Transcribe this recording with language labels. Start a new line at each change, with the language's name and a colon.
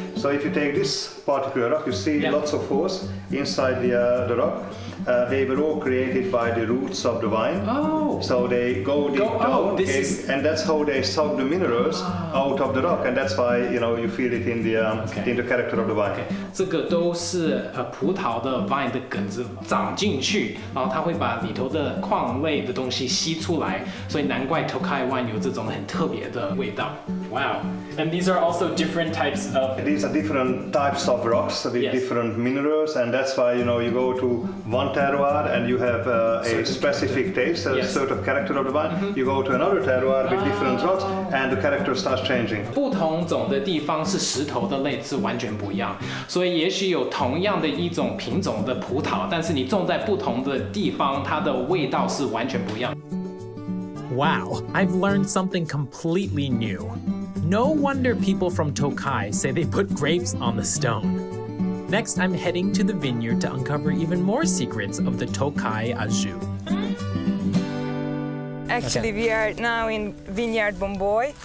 English: So if you take this particular rock, you see lots of holes inside the rock. They were all created by the roots of the vine. Oh. So they go deep down, and that's how they suck the minerals out of the rock, and that's why you feel it in the character of the vine.
Chinese: 这个都是葡萄的 vine 的梗子长进去，然后它会把里头的矿类的东西吸出来，所以难怪 Tokaji wine 有这种很特别的味道。
English: Wow. And these are also different types of. These are different types of rocks with different minerals, and that's why you go to one terroir and you have a specific taste, a sort of character of the vine. You go to another terroir with different rocks, and the character starts changing.
Chinese: 不同种的地方是石头的类是完全不一样，所以也许有同样的一种品种的葡萄，但是你种在不同的地方，它的味道是完全不一样。
English: Wow, I've learned something completely new. No wonder people from Tokaji say they put grapes on the stone. Next, I'm heading to the vineyard to uncover even more secrets of the Tokaji aju. Actually, we are now in Vineyard Bomboy.